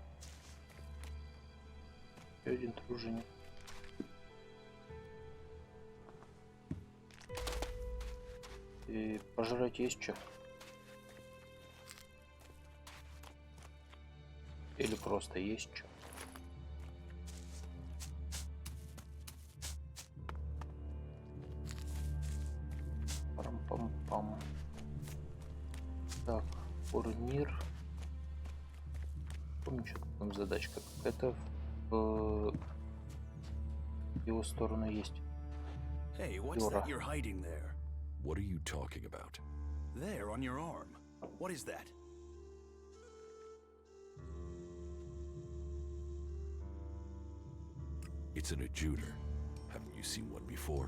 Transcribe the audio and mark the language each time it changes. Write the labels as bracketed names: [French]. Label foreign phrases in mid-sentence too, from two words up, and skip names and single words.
[Russian] Еще один труженик. И пожрать есть что? Или просто просто есть что. Пам-пам-пам. Так, турнир. Помню, что там задачка какая-то в его сторону есть. [English] Hey, what's that you're hiding there? What are you talking about? There, on your arm. What is that? It's an adjuter. Haven't you seen one before?